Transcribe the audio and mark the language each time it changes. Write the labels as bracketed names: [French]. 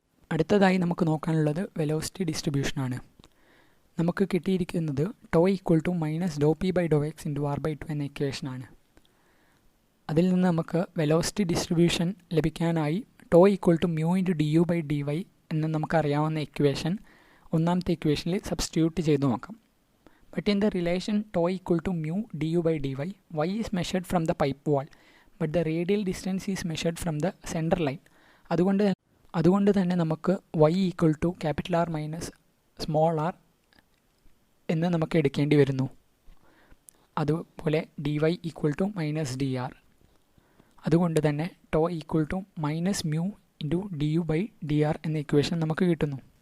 [Malayalam] അടുത്തതായി നമുക്ക് നോക്കാനുള്ളത് വെലോസിറ്റി ഡിസ്ട്രിബ്യൂഷനാണ്. നമുക്ക് കിട്ടിയിരിക്കുന്നത് to equal to minus Dr P by Dr X into R by 2 എന്ന ഇക്വേഷനാണ്. അതിൽ നിന്ന് നമുക്ക് വെലോസിറ്റി ഡിസ്ട്രിബ്യൂഷൻ ലഭിക്കാനായി to equal to mu into D U by D Y എന്ന് നമുക്കറിയാവുന്ന ഇക്വേഷൻ ഒന്നാമത്തെ ഇക്വേഷനിൽ സബ്സ്റ്റിറ്റ്യൂട്ട് ചെയ്ത് നോക്കാം. [English] But in the relation tau equal to mu du by dy, y is measured from the pipe wall, but the radial distance is measured from the center line. [Malayalam] അതുകൊണ്ട് തന്നെ നമുക്ക് y equal to capital R minus small R എന്ന് നമുക്ക് എടുക്കേണ്ടി വരുന്നു. അതുപോലെ dy equal to minus D R. അതുകൊണ്ട് തന്നെ to equal to minus mu into D U by D R എന്ന ഇക്വേഷൻ നമുക്ക് കിട്ടുന്നു.